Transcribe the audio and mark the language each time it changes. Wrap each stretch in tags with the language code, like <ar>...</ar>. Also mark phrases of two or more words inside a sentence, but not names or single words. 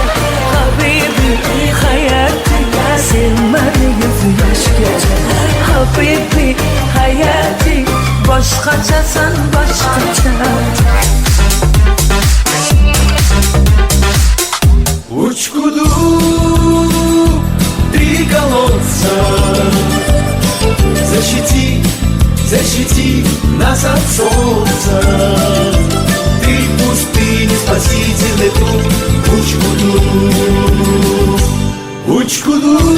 <ar>حبيبي حياتي,</ar> <uz>sen meni yuz yoshgacha.</uz> <ar>حبيبي حياتي,</ar> <uz>boshqachasan boshqacha.</uz> <ru>Uchkudu три колодца, защити, защити нас от солнца. Ты пустыни, спасительный труд. Учкуду, Учкуду.</ru>